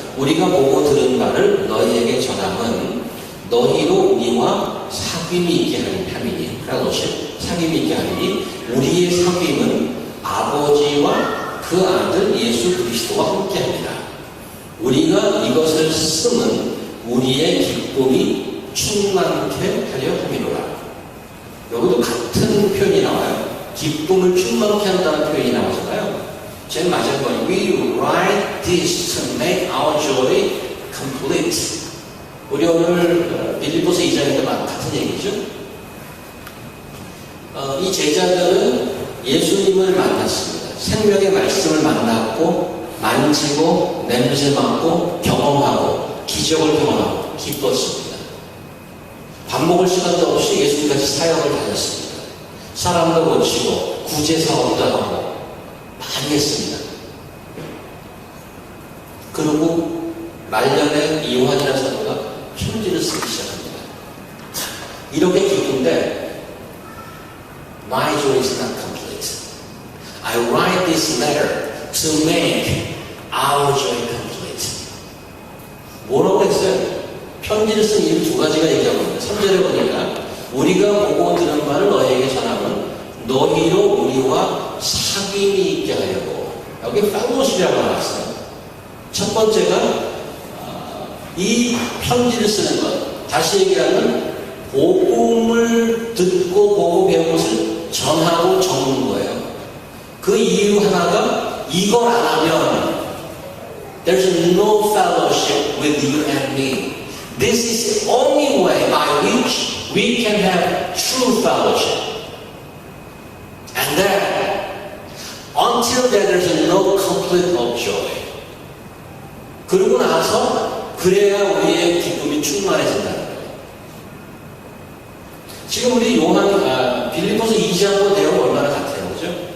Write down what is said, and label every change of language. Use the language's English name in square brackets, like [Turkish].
[Korean] 우리가 보고 들은 바를 너희에게 전함은 너희로 우리와 사귐이 있게 하는 함이니, 그라노시 사귐이 있게 하니 우리의 사귐은 아버지와 그 아들 예수 그리스도와 함께 합니다. 우리가 이것을 쓰면 우리의 기쁨이 충만케 하려 함이로라. 여기도 같은 표현이 나와요. 기쁨을 충만케 한다는 표현이 나오잖아요. 제일 맞은 건 [English] We write this to make our joy complete. [Korean] 우리 오늘 빌립보서 2장에도 같은 얘기죠. 이 제자들은 예수님을 만났습니다. 생명의 말씀을 만났고 만지고 냄새 맡고 경험하고 기적을 경험하고 기뻤습니다. 밥 먹을 시간도 없이 예수님같이 사역을 다녔습니다. 사람도 고치고 구제사업도 하고 많이 했습니다. 그리고 말년에 요한이라는 사도가 편지를 쓰기 시작합니다. 이렇게 기쁜데 [English] My joy is not complete. I write this letter to make our joy complete. [Korean] 뭐라고 했어요? 편지를 쓴 이유 두 가지가 얘기하고 있는데 3절에 보니까 우리가 보고 들은 바를 너희에게 전하면 너희로 우리와 사귐이 있게 하려고. 여기 fellowship이라고 나왔어요. 첫 번째가 이 편지를 쓰는 것, 다시 얘기하면 복음을 듣고 보고 배운 것을 전하고 적는 거예요. 그 이유 하나가 이걸 안 하면 [English] there's no fellowship with you and me. This is the only way by which we can have true fellowship. And then until then there's no complete of joy. [Korean] 그러고 나서 그래야 우리의 기쁨이 충만해진다는 거예요. 지금 우리 빌립보서 2장과 내용 얼마나 같아요, 그죠?